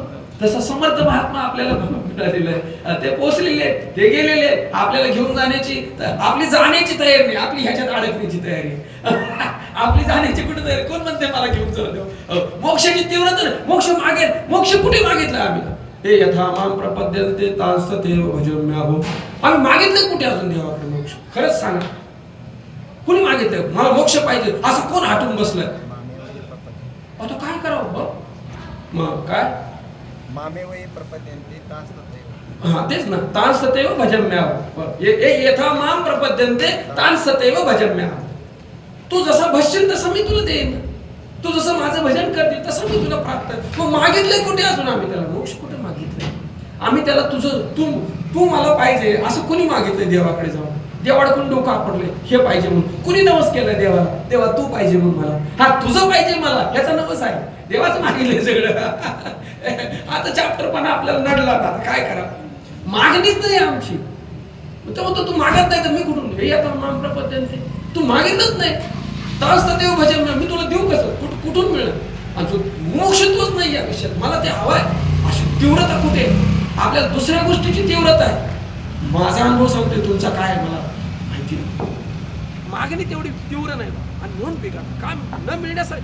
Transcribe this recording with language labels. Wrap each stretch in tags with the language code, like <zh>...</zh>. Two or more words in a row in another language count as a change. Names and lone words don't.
<mr>तसं समर्थ महात्मा आपल्याला मिळालेलं आहे, ते पोचलेले आहेत, ते गेलेले आहेत. आपल्याला घेऊन जाण्याची, आपली जाण्याची तयारी नाही, आपली ह्याच्यात अडकण्याची तयारी आहे. आपली जाण्याची कुठे तयारी? कोण म्हणते मला घेऊन जाऊ? मोक्षाची तीव्रता, मोक्ष मागेल. मोक्ष कुठे मागितलं आम्ही?</mr> <sa>हे यथा माम प्रपद्यन्ते तांस्ततेव भजम्याहो.</sa> <mr>आम्ही मागितलं कुठे अजून देवाकडे मोक्ष? खरंच सांगा, कुणी मागितलं मला मोक्ष पाहिजे असं? कोण हटून बसलंय? आता काय करावं मग? काय</mr> <sa>मामेवही प्रपद्यन्ते तांस्ततेव.</sa> <mr>हा तेच ना,</mr> <sa>तांस्ततेव भजम्याहो. यथा माम प्रपद्यन्ते तांस्ततेव भजम्याहो.</sa> <mr>तू जसं भजशील तसं मी तुला देईन. तू जसं माझं भजन करते तसं मी तुला प्राप्त. मग मागितलंय कुठे अजून आम्ही त्याला? मोक्ष कुठे मागितलंय आम्ही त्याला? तुझं तू मला पाहिजे असं कुणी मागितलंय देवाकडे जाऊन? देवाकडून डोकं आपडलंय हे पाहिजे म्हणून. कुणी नवस केलाय देवाला? देवा तू पाहिजे म्हणून मला. हा तुझं पाहिजे मला याचा नवस आहे. देवाचं मागितलंय सगळं. आता चॅप्टरपणा आपल्याला नडला, आता काय करा? मागणीच नाही आमची. तू मागत नाही तर मी कुठून? हे आता</mr> <sa>माम प्रपद्यन्ते,</sa> <mr>तू मागितलंच नाही. तांस्ततेव भजन मी तुला देऊ कसं? कुठून मिळेल? आणि मोक्ष तोच नाही या विषयात. मला ते हवाय. अशी तीव्रता कुठे? आपल्याला दुसऱ्या गोष्टीची तीव्रता आहे. माझा अनुभव सांगतोय, तुमचा काय आहे मला माहिती नाही. मागणी तेवढी तीव्र नाही आणि म्हणून बिघाड काय न मिळण्यासाठी.</mr>